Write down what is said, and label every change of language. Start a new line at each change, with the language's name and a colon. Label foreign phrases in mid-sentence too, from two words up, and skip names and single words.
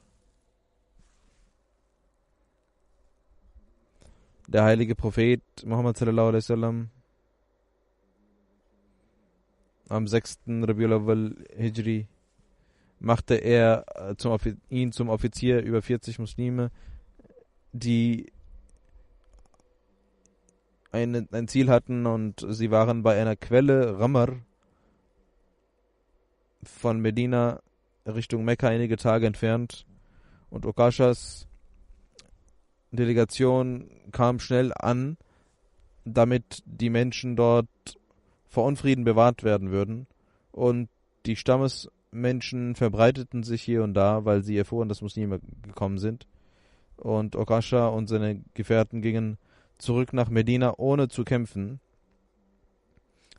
German: Der heilige Prophet Muhammad
Arabic: صلى الله عليه وسلم
German: am 6. Rabiul Awwal Hijri machte er ihn zum Offizier über 40 Muslime, die ein Ziel hatten, und sie waren bei einer Quelle Ramar von Medina Richtung Mekka einige Tage entfernt, und Okashas Delegation kam schnell an, damit die Menschen dort vor Unfrieden bewahrt werden würden, und die Stammesmenschen verbreiteten sich hier und da, weil sie erfuhren, dass Muslime gekommen sind, und Okasha und seine Gefährten gingen zurück nach Medina, ohne zu kämpfen.